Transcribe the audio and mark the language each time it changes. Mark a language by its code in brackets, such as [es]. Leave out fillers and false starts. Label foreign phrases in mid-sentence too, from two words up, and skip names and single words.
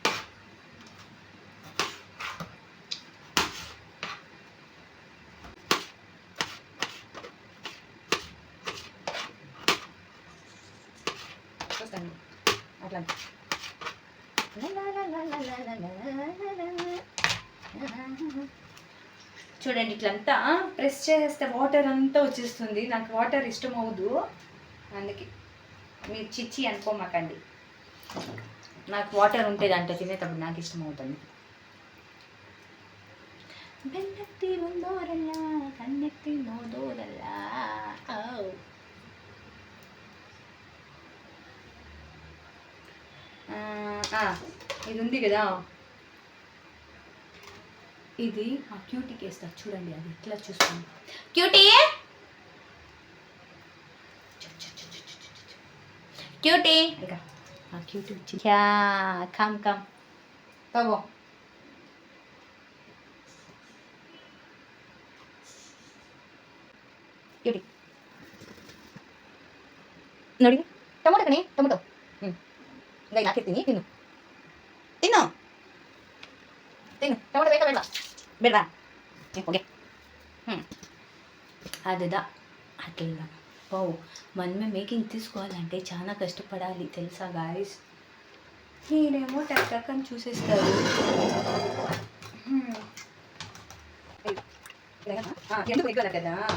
[te] అట్లా చూడండి, ఇట్లంతా ప్రెస్ చేస్తే వాటర్ అంతా వచ్చేస్తుంది. నాకు వాటర్ ఇష్టం అవ్వదు, అందుకే మీరు చిచ్చి అనుకోమాకండి. నాకు వాటర్ ఉంటే దాంట్లో తినేటప్పుడు నాకు ఇష్టం అవుతుంది. [kn] ಬೆನ್ನತ್ತಿ ಒಂದೋರಲ್ಲ ಕಣ್ಣೆತ್ತಿ ನೋದೋರಲ್ಲ. [te] ఇది ఉంది కదా, ఇది ఆ క్యూటీకి వేస్తా. చూడండి అది ఎట్లా చూస్తుంది. క్యూటీ క్యూటీ ఇంకా ఆ క్యూటీ వచ్చి [en] come come [te] తగో. [kn] ಕ್ಯೂಟಿ ನೋಡಿ, ಟೊಮೊಟೊ ಕಣಿ, ಟೊಮೊಟೊ ಈಗ ಹಾಕಿರ್ತೀನಿ. ತಿನ್ನು ತಿನ್ನು ತಿನ್ನು. ಟೊಮೊಟೊ ಬೇಕಾ ಬೇಡವಾ? ಬೇಡವಾ? [te] ఓకే. అదిదా అట్లా. ఓ మనమే మేకింగ్ తీసుకోవాలంటే చాలా కష్టపడాలి తెలుసా గాయస్. నేనేమో టక్ టక్ అని చూసేస్తారు. ఎందుకు ఎక్కువ కదా.